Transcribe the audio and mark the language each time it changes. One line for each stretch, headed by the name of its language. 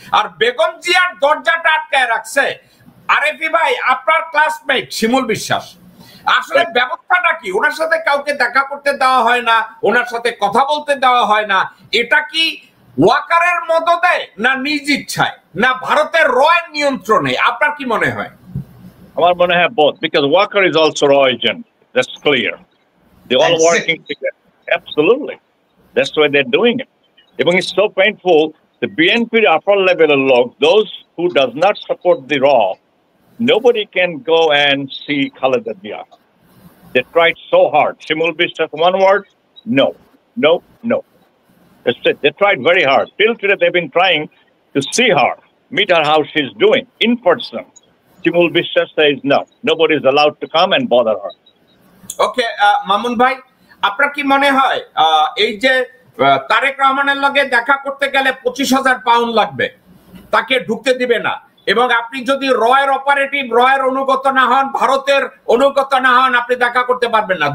Bangla: আর বেগম জিয়ার দরজাটা আটকায় রাখছে আরেফি ভাই, আপনার ক্লাসমেট শিমুল বিশ্বাস। আসলে ব্যবস্থাটা কি? ওনার সাথে কাউকে দেখা করতে দেওয়া হয় না, ওনার সাথে কথা বলতে দেওয়া হয় না। এটা কি ওয়াকারের মদতে, না নিজ ইচ্ছায়, না ভারতের রয়ের নিয়ন্ত্রণে? আপনার কি মনে হয়? আমার মনে হয়
English: both, because Walker is also raw agent. That's clear. They're all working together. Absolutely. That's why they're doing it. এবং it's so painful. The BNP upper level log, those who does not support the raw, nobody can go and see Khaleda Zia. They tried so hard. Shimul Bishop, one word, no. That's it. They tried very hard. Till today, they've been trying to see her, meet her how she's doing in person. Shimul Bishop says no. Nobody is allowed to come and bother her.
Bangla: Okay, Mamun ভাই, আপনার কি মনে হয় এই যে তারেক রহমানের লগে দেখা করতে গেলে 25,000 পাউন্ড লাগবে, তাকে ঢুকতে দিবে না, এবং আপনি যদি রয়ের অপারেটিভ, রয়ের অনুগত না হন, ভারতের অনুগত না হন, আপনি দেখা করতে পারবেন না।